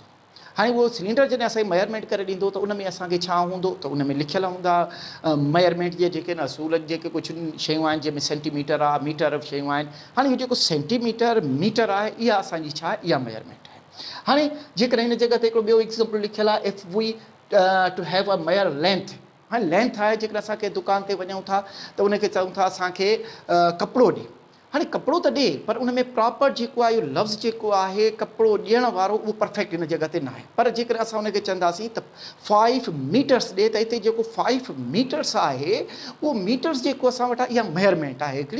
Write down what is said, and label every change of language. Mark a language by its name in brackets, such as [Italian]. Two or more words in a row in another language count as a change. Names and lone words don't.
[Sindhi] हाणे उहो सिलेंडर जॾहिं असांखे मेजरमेंट करे ॾींदो त उन में असांखे छा हूंदो त उन में लिखियलु हूंदा मेजरमेंट जे जेके न असूल जेके कुझु शयूं आहिनि जंहिंमें सेंटीमीटर आहे, मीटर शयूं आहिनि। हाणे इहो जेको सेंटीमीटर मीटर आहे इहा असांजी छा आहे, इहा मेजरमेंट आहे। हाणे जेकॾहिं हिन जॻह ते हिकिड़ो ॿियो एग्ज़ाम्पल लिखियलु आहे, [English] If we to have a measure length. [Sindhi] हाणे लेंथ आहे, जेकॾहिं असां कंहिं दुकान ते वञूं था त उनखे चऊं था असांखे कपिड़ो ॾे। हाणे कपिड़ो त ॾे पर उन में प्रॉपर जेको आहे इहो लफ़्ज़ जेको आहे कपिड़ो ॾियण वारो उहो परफेक्ट हिन जॻह ते न आहे। पर जेकर असां उनखे चवंदासीं त 5 मीटर्स ॾे, त हिते जेको 5 मीटर्स आहे उहो मीटर्स जेको असां वटि आहे इहा मेजरमेंट आहे हिकिड़ी।